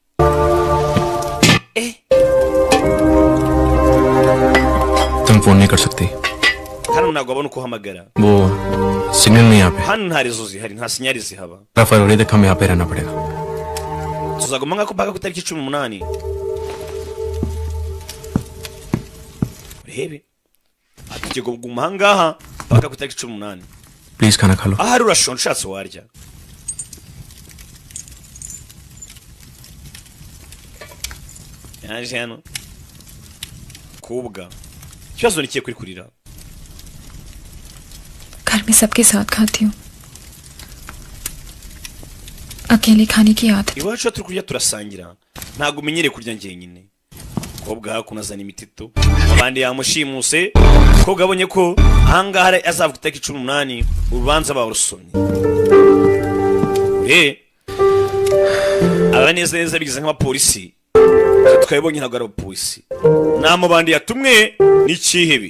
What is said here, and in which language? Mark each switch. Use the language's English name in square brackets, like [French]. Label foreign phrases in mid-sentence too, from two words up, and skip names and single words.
[Hindi] तुम फोन नहीं कर सकती, [Kinyarwanda] hano ntabwo abona uko uhamagara, [Hindi] वो सिग्नल नहीं यहाँ पे। [Kinyarwanda] hano nta rezo zihari, nta sinyari zihaba. [Hindi] 12 फरवरी तक हमें यहाँ पे रहना पड़ेगा। [Kinyarwanda] tuzaguma nk'ako mpaka ku itariki 18. urebe ati kuguma ahangaha mpaka ku itariki 18. [Hindi] प्लीज खाना खा लो। [Kinyarwanda] ahari urashonje ushatse warya. yaje hano kubwa ikibazo ni kiye kuri kurira. [Hindi] घर में सबके साथ खाती हूँ अकेले खाने की आदत [Kinyarwanda] iwacu turi kurya turasangira, ntabwo umenyereye kurya njyenyine. kobwa hakuno azana imitito abandi yamushimuse. kobwa abonye ko ahangaha azavuga itariki 18 urubanza barusomye. aba neza bigize nk'abapolisi twabonye ntabwo ari abapolisi, ni amabandi yatumwe n'ikihebe.